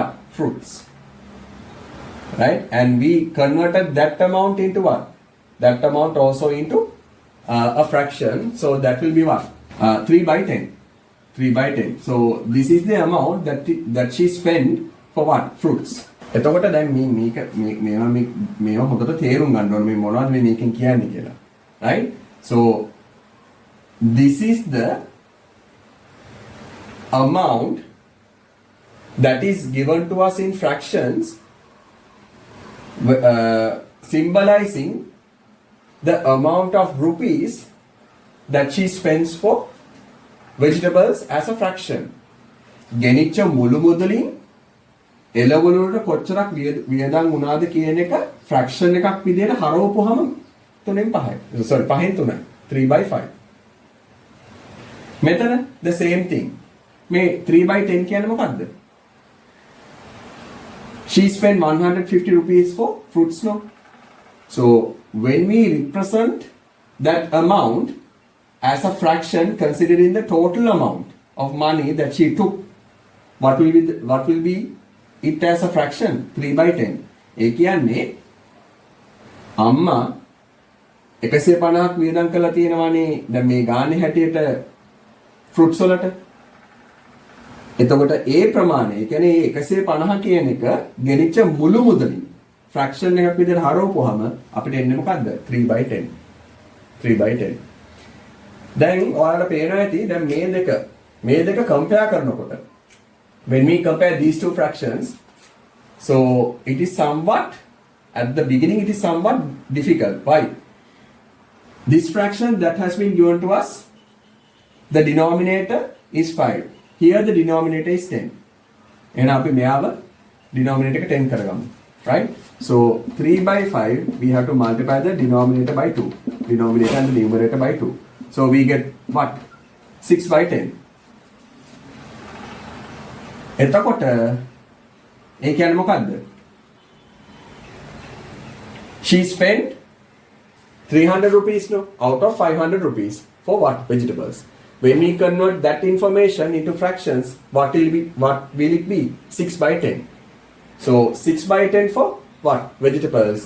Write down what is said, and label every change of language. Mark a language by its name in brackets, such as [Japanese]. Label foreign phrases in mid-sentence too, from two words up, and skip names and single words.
[English] Fruits. Right? And we converted that amount into what? That amount also into a fraction. So that will be what? 3 by 10. 3 by 10. So this is the amount that she spent for what? Fruits. [Sinhala] එතකොට දැන් මේවා හොඳට තේරුම් ගන්න ඕනේ මේ මොනවද මේ මේකෙන් කියන්නේ කියලා. [English] Right? So this is the amount that is given to us in fractions, symbolizing the amount of rupees that she spends for vegetables as a fraction. [Sinhala] ගෙනිච්ච මුළු මුදලින් එළවලු වලට කොච්චරක් වියදම් වුණාද කියන එක fraction එකක් විදිහට හරවපුවාම 3න් 5යි. [English] sorry 5න් 3යි. 3 by 5. මෙතන the same thing. [Sinhala] මේ 3 by 10 කියන්නේ මොකක්ද? [English] She spent 150 rupees for fruits, no? So when we represent that amount as a fraction considering the total amount of money that she took, what will be it as a fraction? 3 by 10. [Sinhala] ඒ කියන්නේ අම්මා 150ක් වියදම් කරලා තියෙනවානේ දැන් මේ ගානේ හැටියට fruits වලට. එතකොට ඒ ප්‍රමාණය, ඒ කියන්නේ 150 කියන එක ගෙනිච්ච මුළු මුදලින් fraction එකක් විදිහට හරවපුවාම අපිට එන්නේ මොකද්ද? 3 by 10. [English] 3 by 10. [Sinhala] දැන් ඔයාලට පේනවා ඇති දැන් මේ දෙක compare කරනකොට [English] when we compare these two fractions, so it is somewhat, at the beginning it is somewhat difficult. Why? This fraction that has been given to us, the denominator is 5. Here the denominator is 10. [Sinhala] එහෙනම් අපි මෙයාව denominator එක 10 කරගමු. [English] right? So 3 by 5, we have to multiply the denominator by 2. Denominator and the numerator by 2. So we get what? 6 by 10. [Sinhala] එතකොට ඒ කියන්නේ මොකද්ද? [English] She spent 300 rupees no, out of 500 rupees for what? Vegetables. When we convert that information into fractions, what will it be? 6 by 10. So 6 by 10 for what? Vegetables.